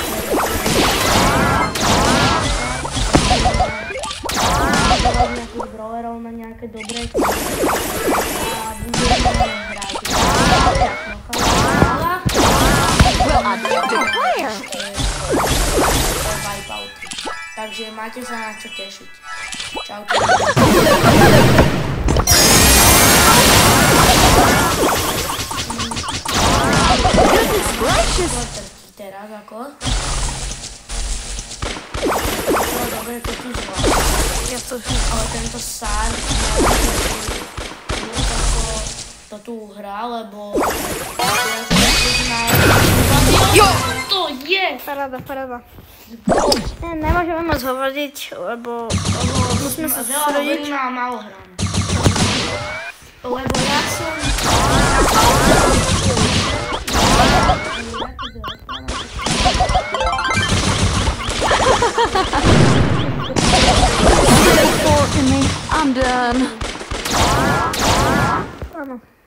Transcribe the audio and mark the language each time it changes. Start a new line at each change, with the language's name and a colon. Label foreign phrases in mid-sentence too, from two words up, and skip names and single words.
Slovak: Dávať nejakých brawlerov na nejaké dobré týmy. A budeme hrať. Takže máte sa na čo tešiť. Čaute.
English: Goodness gracious.
Slovak: Teraz ako? Dobre, to tu zvládam. Ale tento sár to tu hrá, lebo Jo! to je! Paráda. Nemôžeme moc hovoriť, lebo musíme sa sústrediť. Veľa a málo hrám. Lebo ja som...
English: Fork in me. I'm done.
Slovak: Áno.